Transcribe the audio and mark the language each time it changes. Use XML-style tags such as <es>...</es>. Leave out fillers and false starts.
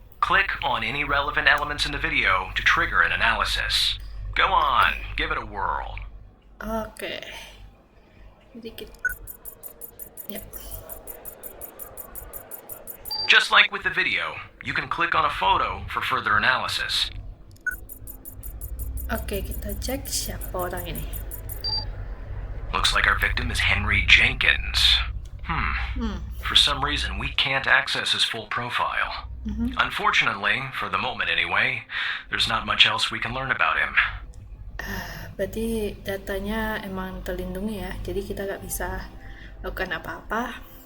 <en>Click on any relevant elements in the video to trigger an analysis. Go on, give it a whirl.</en> <id>Oke. Sedikit. Ya.</id> <en>Just like with the video, you can click on a photo for further analysis.</en> <id>Oke, kita cek siapa orang ini.</id> <en>Looks like our victim is Henry Jenkins. For some reason, we can't access his full profile. Unfortunately, for the moment anyway, there's not much else we can learn about him.</en> <id>Berarti datanya emang terlindungi ya, jadi kita nggak bisa lakukan apa-apa.</id>